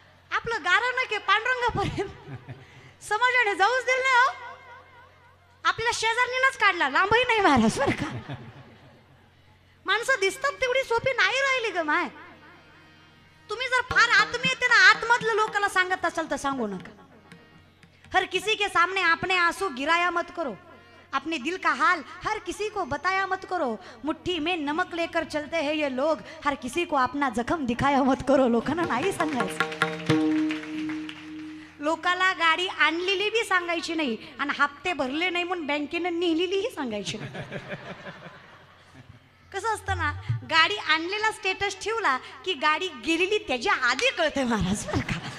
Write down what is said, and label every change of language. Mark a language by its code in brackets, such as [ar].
[mr] आपलं गारण के पांडुरंगापर्यंत समाजाने जाऊच दिलं नाही हो. आपल्या शेजारणीनंच काढला, लांबही नाही महाराज बरं का. माणसं दिसतात तेवढी सोपी नाही राहिली ग माय. तुम्ही जर फार आत्मीयते ना आतमधलं लोकांना सांगत असाल तर सांगू नका. [hi] हर किसी के सामने आपने आंसू गिराया मत करो, अपने दिल का हाल हर किसी को बताया मत करो. मुट्ठी में नमक लेकर चलते हैं ये लोग, हर किसी को अपना जखम दिखाया मत करो. [mr] लोकांना नाही सांगायचं. लोकाला गाडी आणलेली बी सांगायची नाही आणि हप्ते भरले नाही म्हणून बँकेने नेलेलीही सांगायची नाही. कसं असतं ना, गाडी आणलेला स्टेटस ठेवला की गाडी गेलेली त्याच्या आधी कळते महाराज बरं का.